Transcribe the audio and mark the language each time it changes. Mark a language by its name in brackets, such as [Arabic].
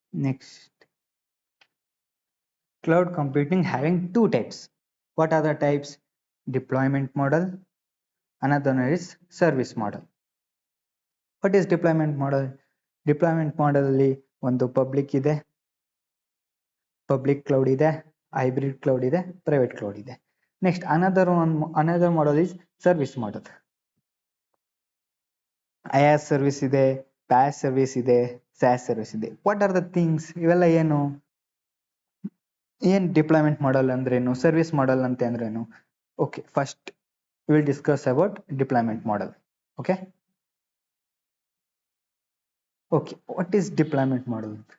[English] Next cloud computing having two types. What are the types? Deployment model, another one is service model. What is deployment model? [Kannada] Deployment model ಅಲ್ಲಿ ಒಂದು public ಇದೆ, public cloud ಇದೆ, hybrid cloud ಇದೆ, private cloud ಇದೆ. [English] Next another model is service model. [Kannada] IaaS service ಇದೆ, PaaS service ಇದೆ, SaaS service ಇದೆ. [English] What are the things? [Kannada] ಇವೆಲ್ಲ ಏನು ಡಿಪ್ಲಾಯ್ಮೆಂಟ್ ಮಾಡಲ್ ಅಂದ್ರೇನು, ಸರ್ವಿಸ್ ಮಾಡಲ್ ಅಂತ ಅಂದ್ರೇನು? [English] Okay, first will discuss about deployment model. Okay, what is deployment model?